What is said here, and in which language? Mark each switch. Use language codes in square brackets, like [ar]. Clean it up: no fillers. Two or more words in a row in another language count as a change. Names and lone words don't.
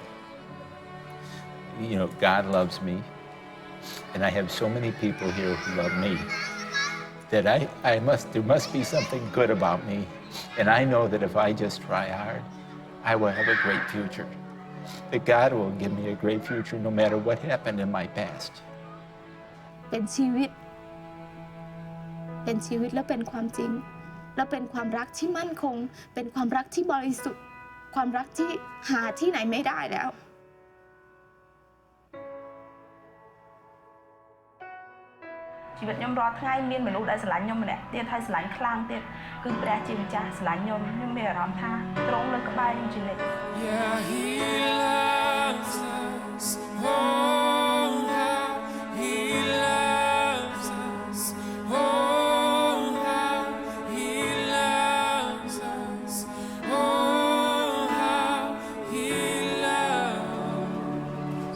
[en] You know, God loves me, and I have so many people here who love me that there must be something good about me. And I know that if I just try hard, I will have a great future. That God will give me a great future no matter what happened in my past. [th] เป็นชีวิตและเป็นความจริงและเป็นความรักที่มั่นคงเป็นความรักที่บริสุทธิ์ความรักที่หาที่ไหนไม่ได้แล้ว [km] ชีวิตខ្ញុំរាល់ថ្ងៃមានមនុស្សដែលស្រឡាញ់ខ្ញុំម្នាក់ទៀតហើយស្រឡាញ់ខ្លាំងទៀតគឺព្រះជាម្ចាស់ស្រឡាញ់ខ្ញុំមានអារម្មណ៍ថាទ្រង់លើក្បែរខ្ញុំជានិច្ច [en] Yeah, he loves us. Oh, how he loves us. Oh, how he loves us. Oh, how he loves.